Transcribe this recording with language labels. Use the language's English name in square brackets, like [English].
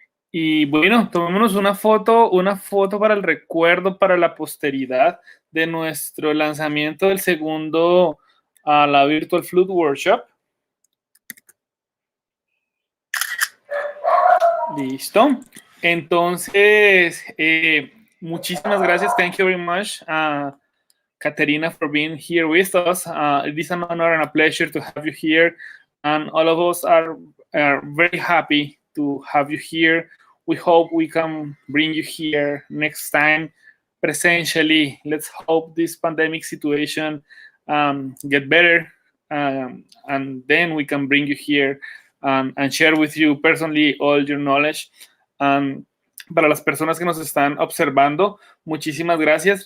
[Spanish] Y bueno, tomémonos una foto para el recuerdo, para la posteridad de nuestro lanzamiento del segundo a la Virtual Flute Workshop. Listo. Entonces, muchísimas gracias. [English] Thank you very much, Katerina, for being here with us. It is an honor and a pleasure to have you here. And all of us are very happy to have you here. We hope we can bring you here next time presentially. Let's hope this pandemic situation get better, and then we can bring you here and share with you personally all your knowledge. [Spanish] Para las personas que nos están observando, muchísimas gracias.